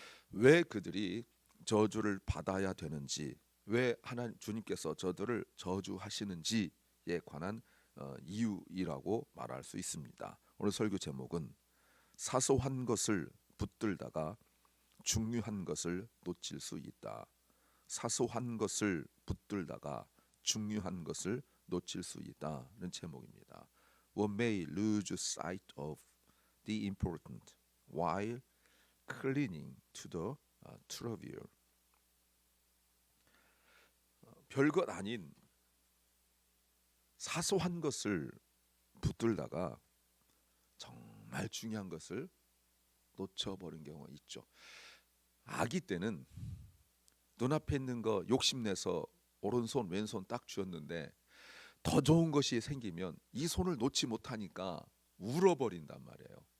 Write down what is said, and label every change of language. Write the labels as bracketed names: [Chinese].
[Korean] 왜 그들이 저주를 받아야 되는지, 왜 하나님 주님께서 저들을 저주하시는지에 관한 이유이라고 말할 수 있습니다. 오늘 설교 제목은 사소한 것을 붙들다가 중요한 것을 놓칠 수 있다. 사소한 것을 붙들다가 중요한 것을 놓칠 수 있다는 제목입니다. [English] One may lose sight of the important while clinging to the trivial. [Korean] 별것 아닌 사소한 것을 붙들다가 정말 중요한 것을 놓쳐버린 경우가 있죠. 아기 때는 눈앞에 있는 거 욕심내서 오른손 왼손 딱 쥐었는데 더 좋은 것이 생기면 이 손을 놓지 못하니까 울어버린단 말이에요.